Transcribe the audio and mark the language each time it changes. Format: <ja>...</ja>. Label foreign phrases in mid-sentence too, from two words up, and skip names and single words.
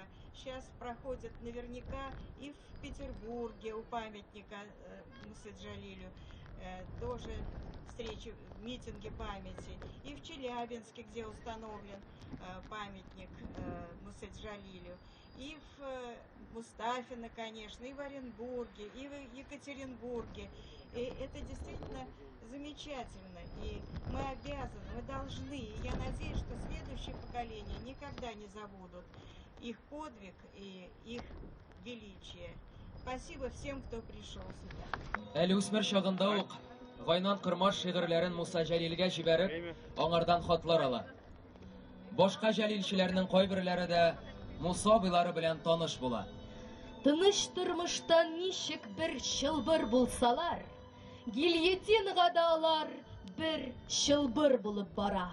<ru>Сейчас проходят наверняка и в Петербурге у памятника Мусы Джалилю тоже встречи, митинги памяти, и в Челябинске, где установлен памятник Мусы Джалилю, и в Мустафино, конечно, и в Оренбурге, и в Екатеринбурге. И это действительно замечательно, и мы обязаны, мы должны, и я надеюсь, что следующие поколения никогда не забудут их подвиг и их величие. Спасибо всем, кто пришел сюда.</ru> <tt>Әле үсмер чагында ук Гайнан Кырмаш шигырьләрен Муса Җәлилгә җибәреп, аңардан хатлар ала. Башка җәлилчеләрнең кайберләре дә Муса абыйлары белән таныш була. Тыныч тормыштан ничек бер чылбыр булсалар, гильотинга да алар бер чылбыр булып бара.</tt>